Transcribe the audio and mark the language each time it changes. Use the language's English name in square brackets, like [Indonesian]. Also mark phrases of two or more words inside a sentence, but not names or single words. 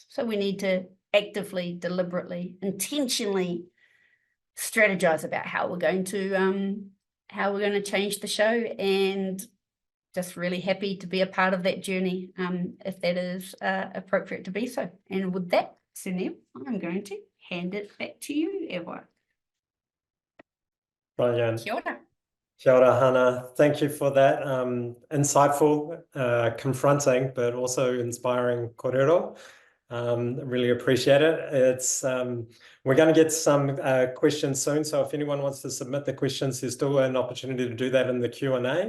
[English] So we need to actively, deliberately, intentionally strategize about how we're going to change the show, and just really happy to be a part of that journey, if that is appropriate to be so. And with that, Sunil, I'm going to hand it back to you, Ewa. Brilliant. [Māori] Kia ora. Kia ora, Hana. [English] Thank you for that insightful, confronting, but also inspiring kōrero. Really appreciate it. It's we're going to get some questions soon, so if anyone wants to submit the questions, there's still an opportunity to do that in the Q&A.